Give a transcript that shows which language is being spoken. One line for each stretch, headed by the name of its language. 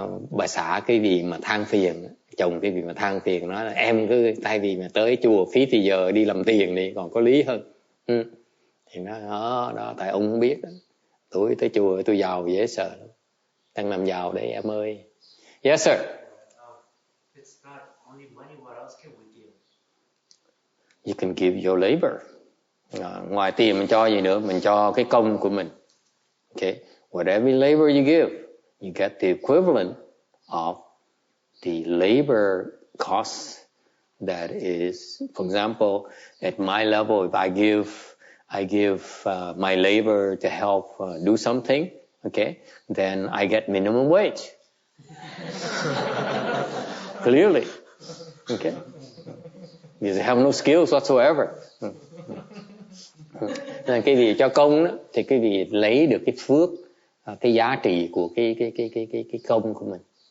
Vietnamese: Bà xã cái gì mà than phiền, chồng cái gì mà than phiền, nói là em cứ thay vì mà tới chùa phí thì giờ đi làm tiền đi còn có lý hơn. Thì nói đó tại ông không biết đó. Tôi tới chùa tôi giàu dễ sợ lắm. Đang làm giàu đấy em ơi.
English: Yes sir. It's not only money, what else can we give? You can give your labor.
Vietnamese: Ngoài tiền mình cho gì nữa, mình cho cái công của mình.
English: Okay, whatever labor you give, you get the equivalent of the labor costs that is, for example, at my level, if I give my labor to help do something, okay, then I get minimum wage. Clearly, okay, because I have no skills whatsoever.
Vietnamese: Nên cái gì cho công đó, thì cái gì lấy được cái phước, cái giá trị của cái công của mình.